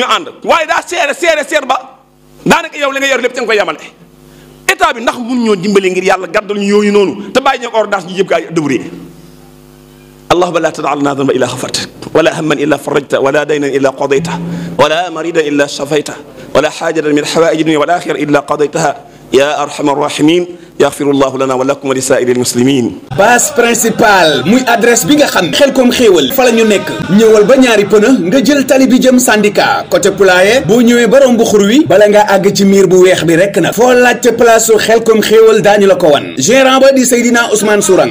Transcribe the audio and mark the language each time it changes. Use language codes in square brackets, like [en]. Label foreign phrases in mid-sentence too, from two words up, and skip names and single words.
[wo] ànd waaye daa seer ba daanaka yow li nga yor lépp ca nga koy yamale état bi ndax mun ñoo dimbale ngir yàlla gàddal ñu yooyu noonu te bàyyi ñoo ordonnance ñu yëpp kaa débrouillé [ar] اللهم لا تدع لنا ذنبا إلا غفرته ولا هما إلا فرجته ولا دينا إلا قضيته ولا مريضا إلا شفيته ولا حاجة من حوائج الدنيا والآخرة إلا قضيتها يا أرحم الراحمين يغفر الله لنا ولكم ولسائر المسلمين. [fr] base principale [wo] muy adresse bi nga xam Xelcom xéewal fa la ñu nekk ñëwal ba ñaari pëna nga jël tali bi jëm syndicat côté Poulailler boo ñëwee ba romb xur wi bala ngaa àgg ci miir bu weex bi rek nag foo laajte place su Xelcom xéewal daañu la ko wan gérant ba di Seydina Ousmane Sourang.